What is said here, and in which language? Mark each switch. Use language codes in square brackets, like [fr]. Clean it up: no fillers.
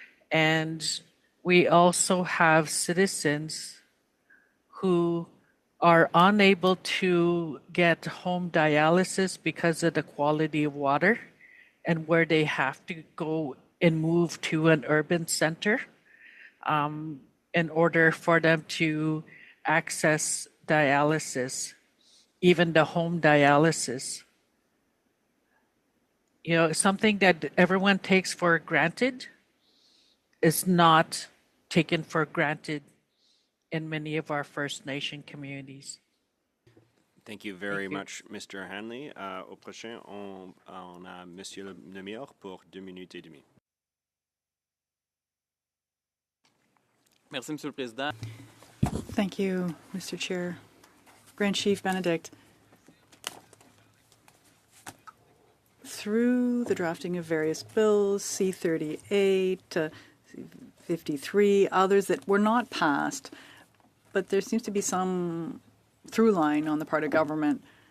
[en] And we also have citizens who are unable to get home dialysis because of the quality of water, and where they have to go and move to an urban center in order for them to access dialysis, even the home dialysis. Something that everyone takes for granted is not taken for granted in many of our First Nation communities. Thank you very much, Mr. Hanley. [fr] Au prochain, on a Monsieur Lemire pour 2 minutes et demie. Merci, Monsieur le Président. [en] Thank you, Mr. Chair. Grand Chief Benedict, through the drafting of various bills, C-38, 53, others that were not passed, but there seems to be some through line on the part of government.